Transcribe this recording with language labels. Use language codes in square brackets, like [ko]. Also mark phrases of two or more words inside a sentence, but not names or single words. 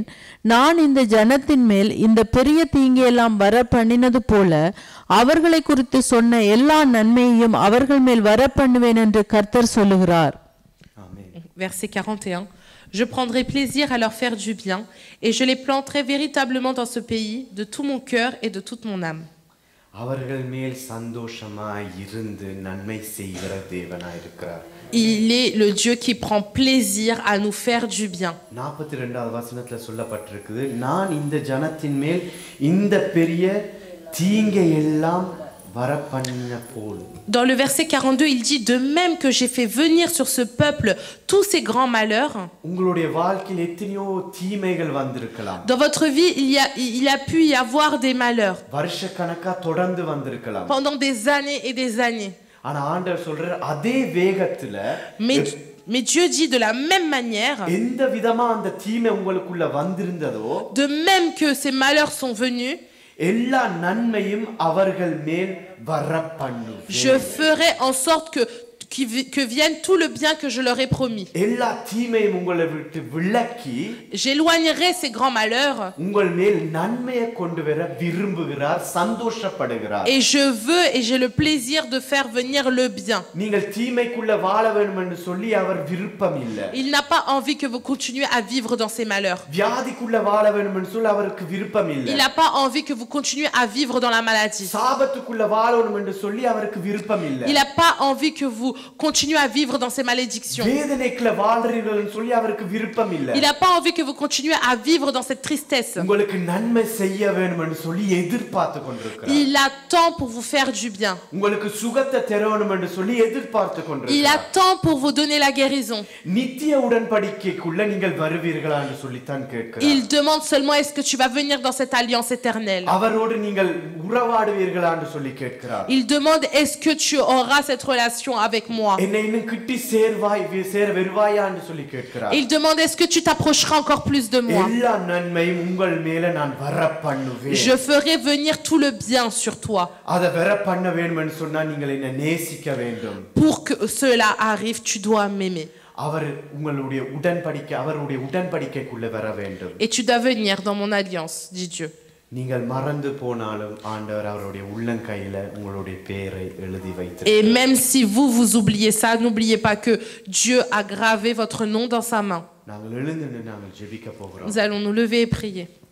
[ta] நான் இந்த ஜனத்தின் மேல் இந்த பெரிய தீங்கையெல்லாம் வர பண்ணினது போல அவர்களை குறித்து சொன்ன எல்லா நன்மையையும் அவர்கள் மேல் வர பண்ணுவேன் என்று கர்த்தர் சொல்லுகிறார். [fr] Verset 41. Je prendrai plaisir à leur faire du bien et je les planterai véritablement dans ce pays de tout mon cœur et de toute mon âme. [ta] அவர்கள் மேல் சந்தோஷமாய் இருந்து நன்மை செய்கிற தேவனாய் இருக்கிறார். [fr] Il est le Dieu qui prend plaisir à nous faire du bien. [ta] 42வது வசனத்துல சொல்லப்பட்டிருக்குது, நான் இந்த ஜனத்தின் மேல் இந்த பெரிய தீங்கை எல்லாம் வர பண்ணின போல். [fr] Dans le verset 42, il dit de même que j'ai fait venir sur ce peuple tous ces grands malheurs. [ta] உங்களுடைய வாழ்க்கையில் எத்தனையோ தீமைகள் வந்திருக்கலாம். [fr] Dans votre vie, il y a pu y avoir des malheurs. [ta] வருஷக்கணக்கா தொடர்ந்து வந்திருக்கலாம். [fr] Pendant des années et des années. [ta] ஆனா ஆண்டவர் சொல்றார், அதே வேகத்துல [fr] Mais Dieu dit de la même manière, [ta] எந்த விதமா அந்த தீமை உங்களுக்குள்ள வந்திருந்ததோ, [fr] de même que ces malheurs sont venus, [ta] எல்லா நன்மையும் அவர்கள் மேல் வர பண்ணுவேன். [fr] je ferai en sorte que vienne tout le bien que je leur ai promis. [ta] எல்லா தீமையும் உங்களை விட்டு விலக்கி [fr] J'éloignerai ces grands malheurs. [ta] உங்கள் மேல் நன்மையை கொண்டு வர விரும்புகிறார், சந்தோஷப்படுகிறார். [fr] Et je veux et j'ai le plaisir de faire venir le bien. [ta] நீங்கள் தீமைக்குள்ள வாழ வேண்டும் என்று சொல்லி அவர் விருப்பம் இல்லை. [fr] Il n'a pas envie que vous continuez à vivre dans ces malheurs. [ta] வியாதிக்குள்ள வாழ வேண்டும் என்று சொல்லி அவருக்கு விருப்பம் இல்லை. [fr] Il n'a pas envie que vous continuez à vivre dans la maladie. [ta] சாபத்துக்குள்ள வாழணும் என்று சொல்லி அவருக்கு விருப்பம் இல்லை. [fr] Il n'a pas envie que vous continuez à vivre dans ces malédictions. [ta] வேதனைக்குள்ள வாழ்றீங்கன்னு சொல்லி அவருக்கு விருப்பம் இல்லை. [fr] Il n'a pas envie que vous continuez à vivre dans cette tristesse. [ta] உங்களுக்கு நன்மை செய்ய வேண்டும் என்று சொல்லி எதிர்பார்த்து கொண்டிருக்கிறார். [fr] Il attend pour vous faire du bien. [ta] உங்களுக்கு சுகத்தை தரணும் என்று சொல்லி எதிர்பார்த்து [fr] Il [ta] கொண்டிருக்கிறார். [fr] attend pour vous donner la guérison. [ta] நித்திய உடன்படிக்கைக்குள்ள நீங்கள் வருவீர்களா என்று சொல்லி தான் கேட்கிறார். [fr] Il demande seulement est-ce que tu vas venir dans cette alliance éternelle. [ta] அவரோடு நீங்கள் உறவாடுவீர்களா என்று சொல்லி கேட்கிறார். [fr] Il demande est-ce que tu auras cette relation avec moi. [ta] என்னை இன்னும் கிட்டி சேர வருவாயா என்று சொல்லி கேட்கிறார். [fr] Il demande est-ce que tu t'approcheras encore plus de moi. [ta] எல்லா நன்மையும் உங்கள் மேல நான் வர பண்ணுவேன். [fr] Je ferai venir tout le bien sur toi. [ta] அத வர பண்ண வேண்டும் என்று சொன்னா நீங்கள் என்ன நேசிக்க வேண்டும். [fr] Pour que cela arrive, tu dois m'aimer. [ta] அவர் உங்களுடைய அவருடைய உடன்படிக்கைக்குள்ள வர வேண்டும். [fr] Et tu dois venir dans mon alliance, dit Dieu. [ta] நீங்கள் மறந்து போனாலும் ஆண்டவர் அவருடைய உள்ளங்கையில உங்களுடைய பெயரை எழுதி வைத்து. [fr] Et même si vous oubliez ça, n'oubliez pas que Dieu a gravé votre nom dans sa main. [ta] நாங்கள் எழுந்து நாங்கள் ஜெபிக்க போகிறோம். [fr] Nous allons nous lever et prier.